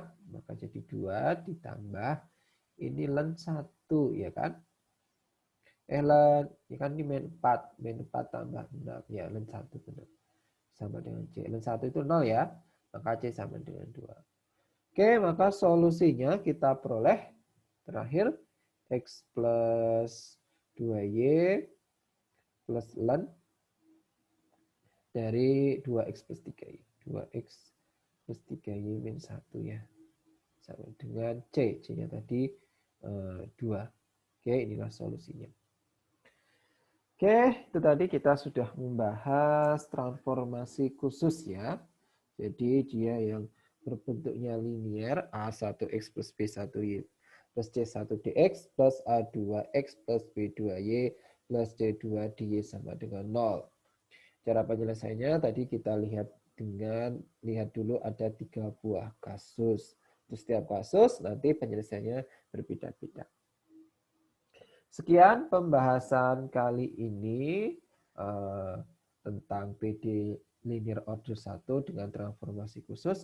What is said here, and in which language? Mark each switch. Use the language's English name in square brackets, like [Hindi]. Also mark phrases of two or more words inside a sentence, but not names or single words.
[Indonesian] Maka jadi 2 ditambah ini ln 1 ya kan. Ln ya kan ini min 4. Min 4 tambah 6 ya ln 1 benar. Sama dengan C. Ln 1 itu 0 ya. Maka C sama dengan 2. Oke, maka solusinya kita peroleh terakhir X plus 2Y plus ln dari 2X plus 3Y. 2X plus 3Y min 1 ya. Sama dengan C. C-nya tadi 2. Oke, inilah solusinya. Oke, itu tadi kita sudah membahas transformasi khusus ya. Jadi dia yang berbentuknya linier A1X plus B1Y plus C1DX plus A2X plus B2Y plus C2DY sama dengan 0. Cara penyelesaiannya tadi kita lihat dulu ada 3 buah kasus. Untuk setiap kasus nanti penyelesaiannya berbeda-beda. Sekian pembahasan kali ini tentang PD linear order 1 dengan transformasi khusus.